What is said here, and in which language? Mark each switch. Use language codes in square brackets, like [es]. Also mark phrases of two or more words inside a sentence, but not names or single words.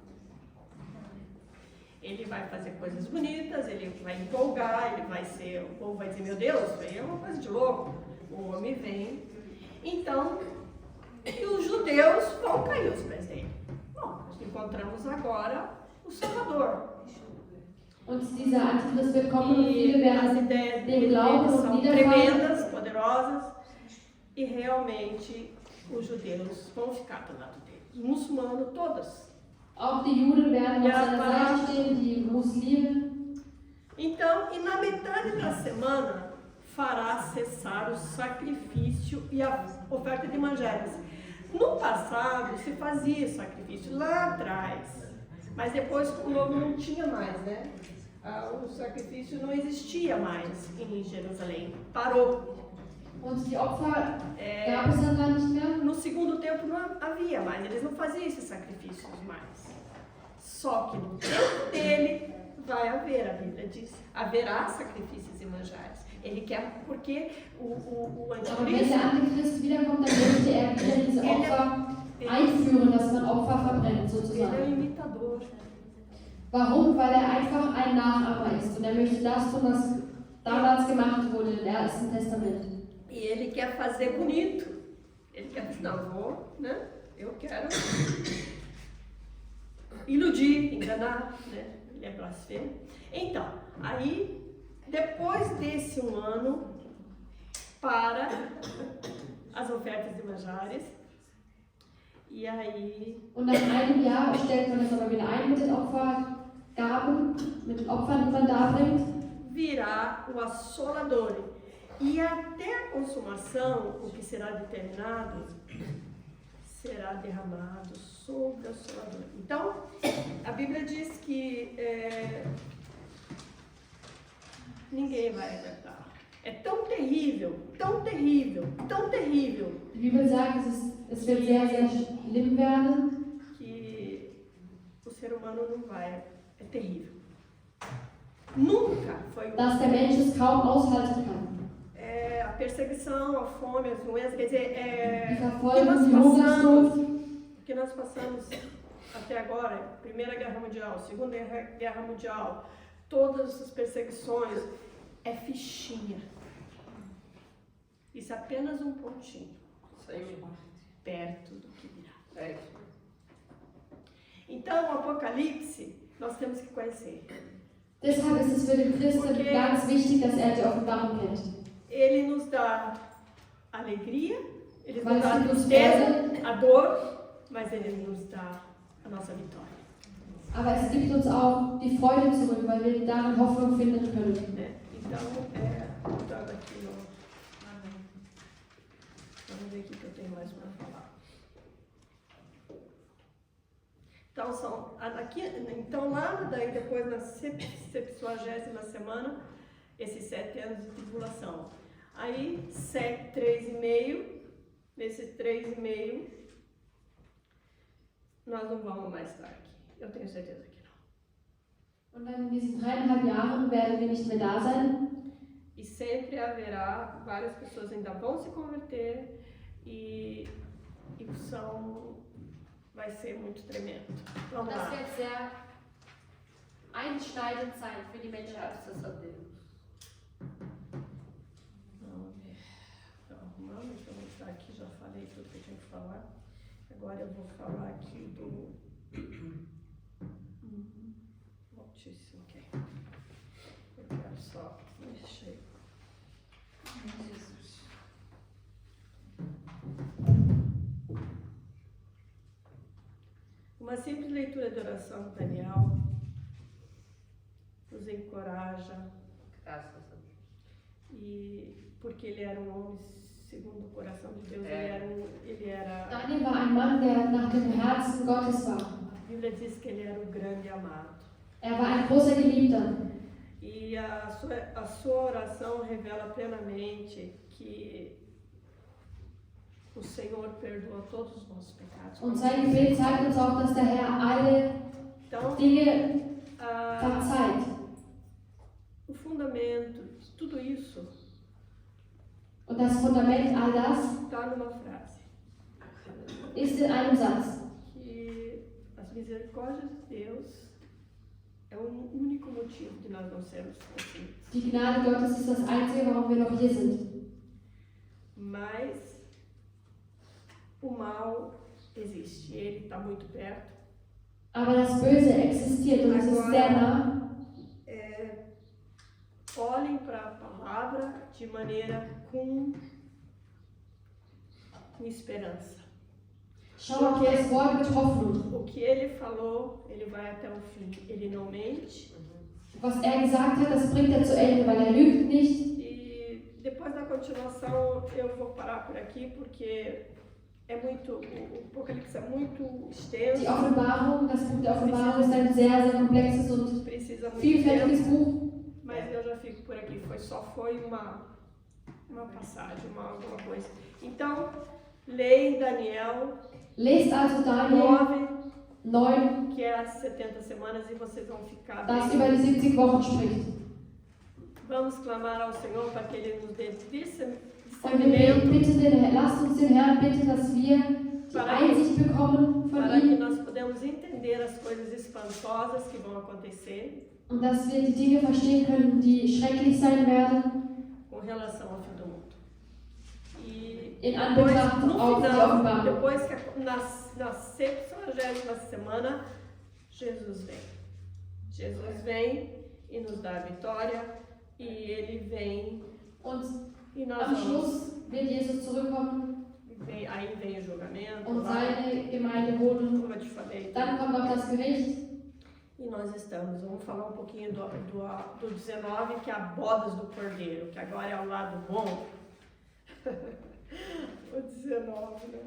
[pt] Ele vai fazer coisas bonitas, ele vai empolgar, o povo vai dizer, meu Deus, isso aí é uma coisa de louco. O homem vem. Então, e os judeus vão cair aos pés dele. Bom, nós encontramos agora o Salvador. [de] Und dieser Antichrist wird kommen und viele [pt] E as [de] werden [pt] ideias [de] dem [pt] dele [de] glauben und [pt] são [de] niederfallen. [pt] tremendas, poderosas, e realmente os judeus vão ficar do lado dele. Os muçulmanos, todos. [de] Auch die Juden werden auf Ja, seiner Seite stehen, die Muslime. [pt] Então, e na metade da semana, fará cessar o sacrifício e a oferta de manjares. No passado, se fazia sacrifício lá atrás, mas depois com o novo não tinha mais, né? O sacrifício não existia mais em Jerusalém, parou. [de] Und die Opfer gab es dann gar nicht mehr. [pt] No segundo tempo não havia mais, eles não faziam esses sacrifícios mais. Só que no tempo dele vai haver, a Bíblia diz, haverá sacrifícios e manjares. Ele quer, porque o [de] Aber wenn der [pt] anticristo, [de] Antichrist wiederkommt, dann möchte er wieder diese Opfer einführen, dass man Opfer verbrennt, [pt] ele é [de] sozusagen. [pt] um imitador. [de] Warum? Weil er einfach ein Nachahmer ist und er möchte das tun, was damals gemacht wurde im Ersten Testament. [pt] E ele quer fazer bonito. Ele quer dizer, não, eu quero iludir, enganar, né? Ele é blasfemo. Então, aí, depois desse um ano, para as ofertas de manjares, e aí, [de] Und nach einem Jahr stellt man das aber wieder ein mit den Opfergaben, mit den Opfern, die man darbringt. [pt] virá o assolador, e até a consumação, o que será determinado, será derramado sobre o assolador. Então, a Bíblia diz que ninguém vai aguentar. É tão terrível, tão terrível, tão terrível, [de] Die Bibel sagt, es wird sehr, sehr schlimm werden, [pt] que o ser humano não vai. É terrível. Nunca foi [de] dass der Mensch es kaum aushalten kann. [pt] a perseguição, a fome, as doenças, quer dizer, [de] Die [pt] o que [de] Verfolgung, [pt] nós [de] die Hungersnot, [pt] o que nós passamos até agora, Primeira Guerra Mundial, Segunda Guerra Mundial, todas as perseguições, é fichinha. Isso é apenas um pontinho, Isso aí mesmo. perto do que virá. É isso. Então, o Apocalipse, nós temos que conhecer. [de] deshalb ist es für den Christen ganz wichtig, dass er die Offenbarung kennt. [pt] Ele nos dá alegria, ele [de] Weil [pt] nos dá a [de] es gibt uns [pt] tristeza, [de] Freude, [pt] a dor, mas ele nos dá a nossa vitória. [de] aber es gibt uns auch die Freude zurück, weil wir darin Hoffnung finden können. [pt] Né? Então, voltando aqui no... Vamos ver o que eu tenho mais para falar. Então, lá daí depois na 70ª semana, esses 7 anos de tribulação. Aí, 3,5, nesses 3,5, nós não vamos mais estar aqui. Eu tenho certeza que não. [de] Und dann in diesen 3,5 Jahren werden wir nicht mehr da sein. [pt] E sempre haverá, várias pessoas ainda vão se converter e vai ser muito tremendo. Vamos [de] Das [pt] lá. [de] wird sehr einschneidend sein für die Menschheit. [pt] Graças a Deus. Vamos ver. Estou arrumando, deixa eu voltar aqui, já falei tudo que eu tinha que falar. Agora eu vou falar aqui do... Altíssimo, ok. Eu quero só mexer. Jesus. Uma simples leitura de oração de Daniel nos encoraja, Graças a Deus. e porque ele era um homem segundo o coração de Deus, É. ele era, [de] Daniel war ein Mann, der nach dem Herzen Gottes war. [pt] a Bíblia diz que ele era o grande amado. [de] Er war ein großer Geliebter. [pt] E a sua oração revela plenamente que o Senhor perdoa todos os nossos pecados. [de] Und sein Gebet zeigt uns auch, dass der Herr alle [pt] Então, [de] Dinge [pt] a, [de] verzeiht. [pt] o fundamento de tudo isso [de] Und das Fundament all das [pt] está numa frase, [de] ist in einem Satz. [pt] que as misericórdias de Deus é o único motivo de nós não sermos conscientes. [de] Die Gnade Gottes ist das Einzige, warum wir noch hier sind. [pt] Mas o mal existe, ele está muito perto. [de] Aber das Böse existiert und es ist sehr nah. [pt] Olhem para a palavra de maneira com esperança. [de] Schau auf das Wort mit Hoffnung. [pt] O que ele falou, ele vai até o fim. Ele não mente. [de] Was er gesagt hat, das bringt er zu Ende, weil er lügt nicht. [pt] E depois da continuação eu vou parar por aqui porque o Apocalipse é muito extenso. [de] Die Offenbarung, das Buch der Offenbarung ist ein sehr, sehr komplexes und [pt] Precisa muito [de] vielfältiges [pt] tempo, [de] Buch. [pt] mas eu já fico por aqui. Foi uma passagem, alguma coisa. Então, leia em Daniel [de] Lest also Daniel 9, [pt] 9, que é as 70 semanas, e vocês vão ficar [de] das [pt] bem. [de] über die 70 Wochen spricht. [pt] Vamos clamar ao Senhor para que Ele nos dê [de] Und wir [pt] discernimento, [de] lasst uns den Herrn bitten, dass wir die Einsicht bekommen von [pt] para que [de] ihm [pt] nós podemos entender as coisas espantosas que vão acontecer [de] und dass wir die Dinge verstehen können, die schrecklich sein werden, [pt] com relação ao fim do mundo. E [de] in [pt] depois, [de] Anbetracht [pt] no [de] auf die [pt] final, [de] Offenbarung. [pt] depois que na 70ª semana, Jesus vem. Jesus vem e nos dá a vitória, e Ele vem [de] Und [pt] e nós [de] am [pt] vamos. [de] Schluss wird Jesus zurückkommen [pt] Aí vem o julgamento, [de] und [pt] lá, [de] seine Gemeinde holen. [pt] como eu te falei. [de] Dann kommt auch das Gericht. [pt] E nós estamos. Vamos falar um pouquinho do 19, que é a bodas do Cordeiro, que agora é o lado bom. O 19, né?